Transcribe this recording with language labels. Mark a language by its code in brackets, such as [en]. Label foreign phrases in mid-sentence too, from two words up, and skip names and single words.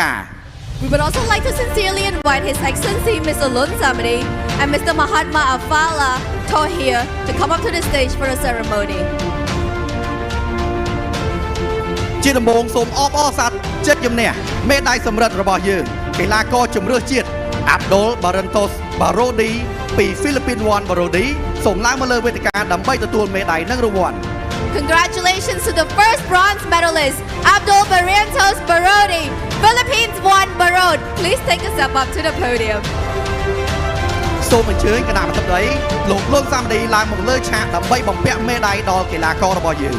[en] We would also like to sincerely invite His Excellency Mr. Lun Samadi and Mr. Mahatma Afala Thohir to come up to the stage for the ceremony. [km] ជាដំបូងសូមអបអរសាទរជ័យជំនះមេដាយសម្រិទ្ធរបស់យើងកីឡាករជម្រើសជាតិ Abdul Barentos Barodi ពី Philippines One Barodi សូមឡើងមកលើវេទិកាដើម្បីទទួលមេដាយនិងរង្វាន់ [en] Congratulations to the first bronze medalist, Abdul Barrentos Barodi, Philippines One Barod. Please take a step up to the podium. [km] សូមអញ្ជើញគណៈប្រតិបត្តិលោក Lun Samadi ឡើងមកលើឆាកដើម្បីបំពាក់មេដាយដល់កីឡាកររបស់យើង